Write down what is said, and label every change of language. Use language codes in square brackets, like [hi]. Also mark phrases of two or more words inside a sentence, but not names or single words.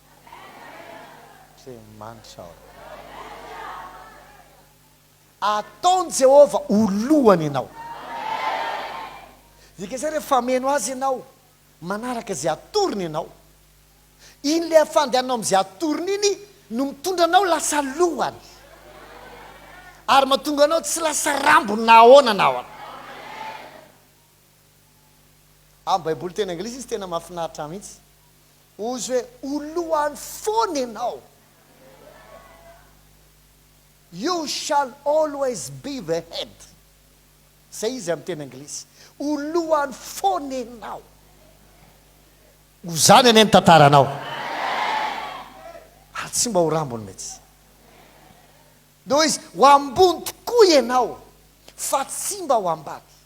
[mg] manitra ataony jehovah olohany ianao dika zay rehefa meno azy ianao manaraka izay atoriny ianao iny le afandehanao amin'izay atoriny iny no mitondra anao lasa lohany ary mahatonga anao tsy lasa rambony na ahoana anao amin'ny baiboly tena anglisy izy tena mahafinaritra mihitsy ozy hoe olohany foana ianao [en] you shall always be the head [mg] zay izy amin'ny tena anglisy olohany foana ianao ho zany ane ny tantaranao ary tsy mba ho rambony mihitsy do izy ho ambony tokoa ianao fa tsy mba ho ambany